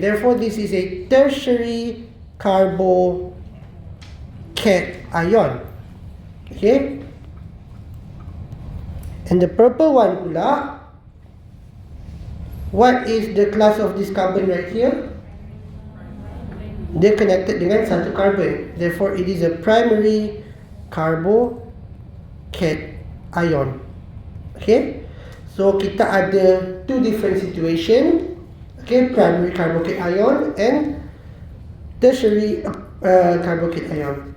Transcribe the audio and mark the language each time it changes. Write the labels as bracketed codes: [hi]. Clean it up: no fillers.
[en] Therefore, this is a tertiary carbocation ion. Okay? And the purple one [ms] pula, [en] what is the class of this carbon right here? [ms] Dia connected dengan satu carbon. [en] Therefore, it is a primary carbocation ion. Okay? So, [ms] kita ada [en] two different situation. Okay, primary carbocation ion and tertiary carbocation ion.